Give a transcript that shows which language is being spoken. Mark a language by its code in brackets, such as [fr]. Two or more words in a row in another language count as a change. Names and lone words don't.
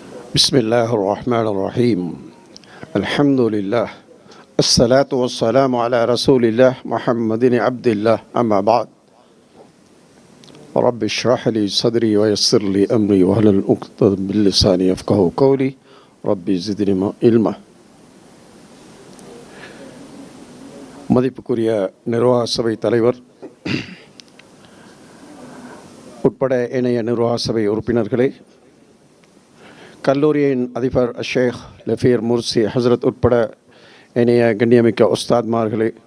[ar] بسم الله الرحمن الرحيم الحمد لله الصلاة والسلام على رسول الله محمد عبد الله أما بعد رب اشرح لي صدري ويسر لي أمري واحلل عقدة من لساني يفقهوا قولي ربي زدني علما. [ta] மதிப்புக்குரிய நிர்வாக சபை தலைவர் உட்பட இணைய நிர்வாக சபை உறுப்பினர்களே, கல்லூரியின் அதிபர் ஷேக் லஃபீர் முர்சி ஹசரத் உட்பட இணைய கண்ணியமிக்க உஸ்தாத்மார்களே,